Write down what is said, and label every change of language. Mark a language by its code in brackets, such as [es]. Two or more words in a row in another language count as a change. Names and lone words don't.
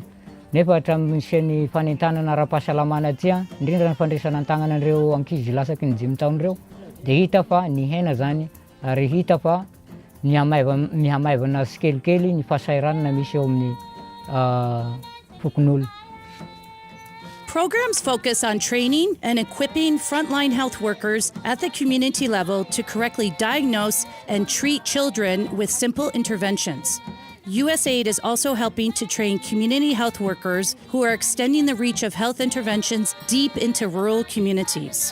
[mg] Nefa hatramin'ny ny fanentanana ara-pahasalamana aty indrindra ny fandraisana ny tagnana an'ireo ankizy lasaky ny 5 taona ireo dia hita fa ny hena zany ary hita fa mihamaivana sikelikely ny fahasahiranana misy eo amin'ny fokon'olona. [en] Programs focus on training and equipping frontline health workers at the community level to correctly diagnose and treat children with simple interventions. USAID is also helping to train community health workers who are extending the reach of health interventions deep into rural communities.